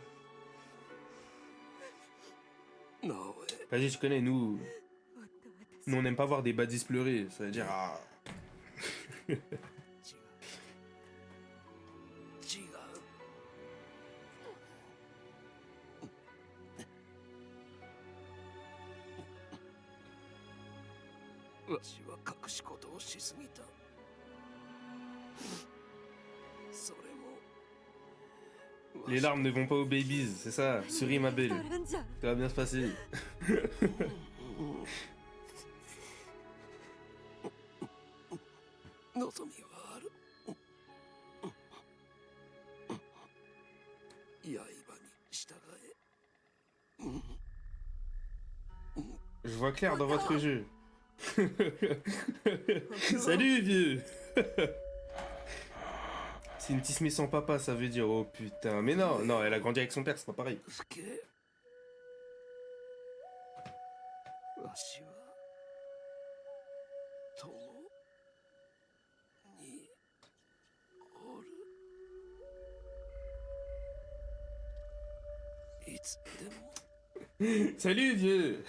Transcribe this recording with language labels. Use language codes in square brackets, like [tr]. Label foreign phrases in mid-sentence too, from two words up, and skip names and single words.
[fr] Vas-y, je connais, nous on n'aime pas voir des badis pleurer, ça veut dire ah. [ja] わしは隠し事をしすぎた。それも [fr] Les larmes ne vont pas aux babies, c'est ça. Souris ma belle. Ça va bien se passer. [ja] 望みはある。刃に従え。 [fr] Je vois clair dans votre jeu. Salut vieux. C'est une tismée sans papa, ça veut dire oh putain. Mais non, non, elle a grandi avec son père, c'est pas pareil. [ja] わしは共におる。いつでも。 [fr] Salut vieux.